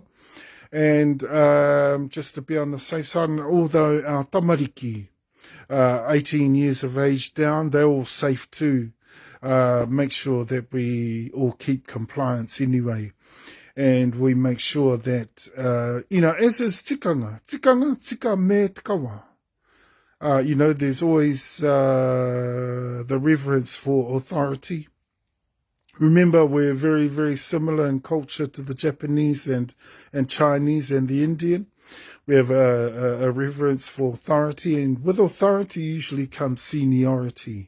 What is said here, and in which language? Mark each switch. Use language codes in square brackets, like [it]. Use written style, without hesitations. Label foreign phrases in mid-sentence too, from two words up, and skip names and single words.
[en] And just to be on the safe side. And although our tamariki, 18 years of age down, they're all safe too. Make sure that we all keep compliance anyway. And we make sure that, as is [mi] tikanga tika me tikawa. [en] There's always the reverence for authority. Remember, we're very, very similar in culture to the Japanese and Chinese and the Indian. We have a reverence for authority, and with authority usually comes seniority.